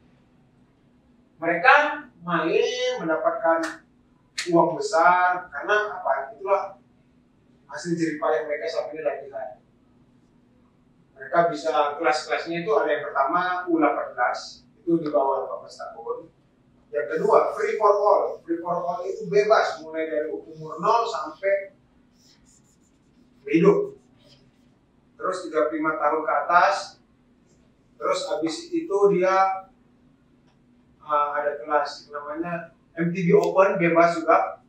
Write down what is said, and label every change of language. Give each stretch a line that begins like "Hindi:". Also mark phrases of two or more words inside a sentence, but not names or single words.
Indonesian: Mereka main mendapatkan uang besar karena apa? Itulah hasil jerih payah mereka selama ini latihan. Mereka bisa kelas-kelasnya itu ada yang pertama U18 itu di bawah 18 tahun. Yang kedua
English: free for all. Free for all
Indonesian: itu bebas mulai dari umur 0 sampai hidup. Terus 35 tahun ke atas. Terus habis itu dia ada kelas namanya MTB Open bebas juga.